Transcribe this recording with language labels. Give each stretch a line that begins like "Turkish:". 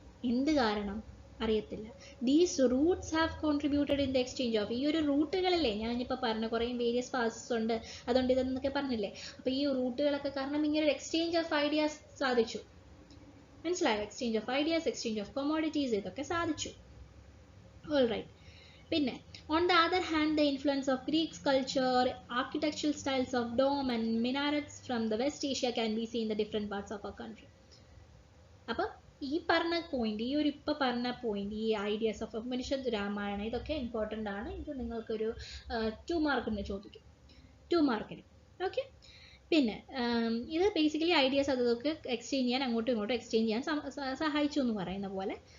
Malayalam: എന്ത് കാരണം അറിയത്തില്ല.
English: these routes have contributed in the exchange of,
Malayalam: ഈ ഒരു റൂട്ടുകളില്ലേ ഞാനിപ്പോൾ പറഞ്ഞ കുറേ വേരിയസ് പാസസ് ഉണ്ട്, അതുകൊണ്ട് ഇതെന്നൊക്കെ പറഞ്ഞില്ലേ. അപ്പോൾ ഈ റൂട്ടുകളൊക്കെ കാരണം ഇങ്ങനെ ഒരു എക്സ്ചേഞ്ച് ഓഫ് ഐഡിയാസ് സാധിച്ചു. മനസ്സിലായോ? Exchange of ideas, exchange of commodities, ഇതൊക്കെ സാധിച്ചു. ഓൾറൈറ്റ്. പിന്നെ
English: on the other hand, the influence of Greek culture, architectural styles of dome and minarets from the West Asia can be seen in the different parts of our country.
Malayalam: അപ്പോൾ ഈ പറഞ്ഞ point, ഈ ഒരു ഇപ്പോൾ പറഞ്ഞ point, ഈ ideas of ഉപനിഷത്ത്, രാമായണ, ഇതൊക്കെ important ആണ്. ഇത് നിങ്ങൾക്കൊരു 2 മാർക്കിന് ചോദിക്കും, 2 മാർക്കിന്. ഓക്കെ. പിന്നെ ഇത് ബേസിക്കലി ഐഡിയാസ് അതൊക്കെ എക്സ്ചേഞ്ച് ചെയ്യാൻ, അങ്ങോട്ടും ഇങ്ങോട്ടും എക്സ്ചേഞ്ച് ചെയ്യാൻ സഹായിച്ചു എന്ന് പറയുന്ന പോലെ.